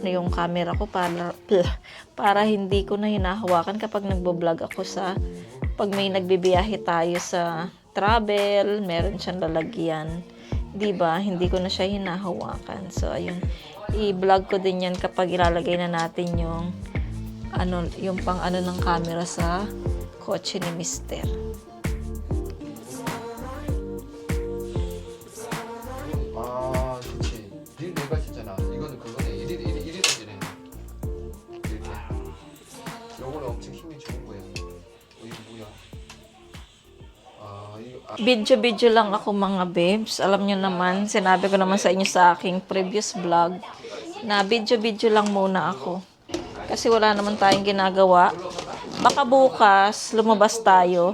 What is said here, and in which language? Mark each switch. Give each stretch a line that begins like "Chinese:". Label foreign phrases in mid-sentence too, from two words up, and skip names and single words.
Filipino: Yung camera ko para hindi ko na hinahawakan kapag nagbo-vlog ako pag may nagbibiyahe tayo sa travel, meron siyang lalagyan. 'Di ba? Hindi ko na siya hinahawakan. So, ayun. I-vlog ko din yan kapag ilalagay na natin yung pang ng camera sa kotse ni Mr.
Korean: 아, 그치. 닐 내가 했잖아. 이거는 그거네. 이리 던지네. 이렇게. 요거는 엄청 힘이 좋은 거야. 이거 뭐야?
Filipino: Video lang ako, mga babes. Alam nyo naman, sinabi ko naman sa inyo sa aking previous vlog na video lang muna ako. Kasi wala naman tayong ginagawa. Baka bukas, lumabas tayo.